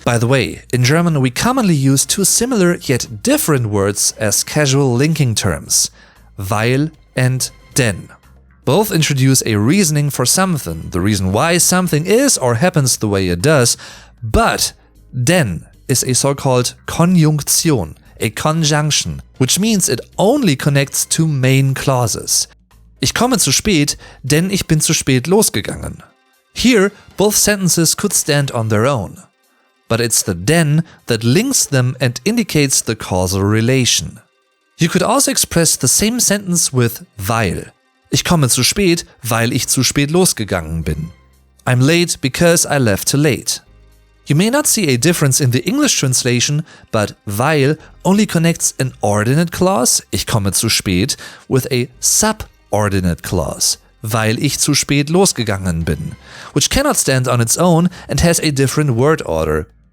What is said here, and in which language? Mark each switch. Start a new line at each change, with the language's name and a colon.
English: By the way, in German we commonly use two similar yet different words as casual linking terms, Weil and Denn. Both introduce a reasoning for something, the reason why something is or happens the way it does, but Denn is a so-called Konjunktion, a conjunction, which means it only connects two main clauses.
German: Ich komme zu spät, denn ich bin zu spät losgegangen.
English: Here, both sentences could stand on their own, but it's the denn that links them and indicates the causal relation. You could also express the same sentence with weil.
German: Ich komme zu spät, weil ich zu spät losgegangen bin.
English: I'm late because I left too late. You may not see a difference in the English translation, but weil only connects an ordinate clause,
German: ich komme zu spät,
English: with a subordinate clause,
German: weil ich zu spät losgegangen bin,
English: which cannot stand on its own and has a different word order.